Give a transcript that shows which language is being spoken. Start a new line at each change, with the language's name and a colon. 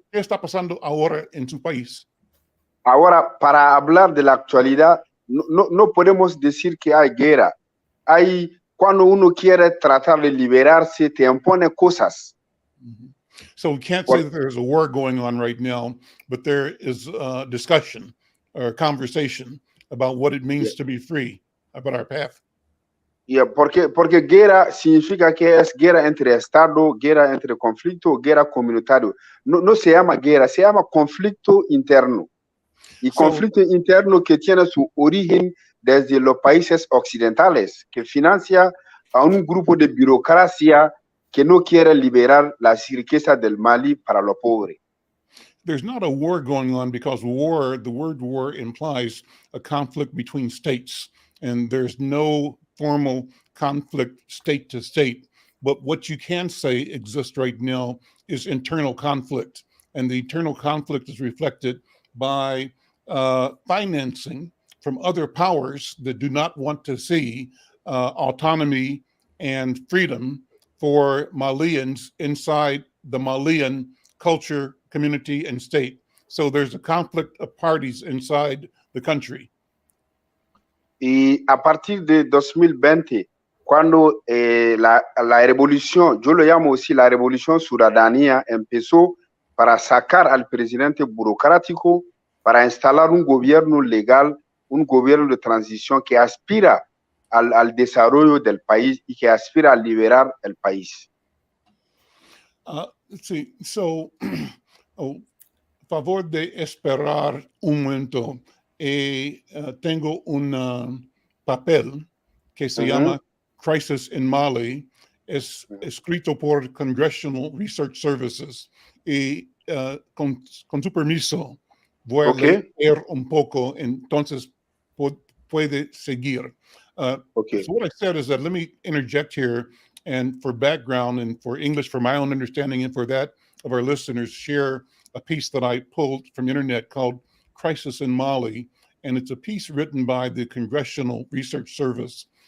Spanish: ¿Qué está pasando ahora en su país? Ahora, para hablar de la actualidad, no podemos decir que hay guerra. Cuando uno quiere tratar de liberarse, te impone cosas.
English: So we can't say that there's a war going on right now, but there is a discussion or conversation about what it means to be free, about our path.
Spanish: Yeah, porque guerra significa que es guerra entre Estado, guerra entre conflicto, guerra comunitario. No se llama guerra, se llama conflicto interno. Y conflicto interno que tiene su origen desde los países occidentales, que financia a un grupo de burocracia que no quiere liberar las riquezas del Mali para los pobres.
English: There's not a war going on because the word war implies a conflict between states, and there's no formal conflict state to state. But what you can say exists right now is internal conflict, and the internal conflict is reflected by financing from other powers that do not want to see autonomy and freedom for Malians inside the Malian culture, community, and state. So there's a conflict of parties inside the country.
Spanish: Y a partir de 2020, cuando la revolución, yo lo llamo así, la revolución ciudadana empezó para sacar al presidente burocrático, para instalar un gobierno legal, un gobierno de transición que aspira al desarrollo del país y que aspira a liberar el país.
English: Let's see. So, if
Spanish: favor de esperar un momento. Tengo un papel que se llama Crisis in Mali. Es escrito por Congressional Research Services. Y con tu permiso, voy a leer un poco, entonces puede seguir.
English: So what I said is that let me interject here, and for background and for English, for my own understanding and for that of our listeners, share a piece that I pulled from the internet called Crisis in Mali. And it's a piece written by the Congressional Research Service.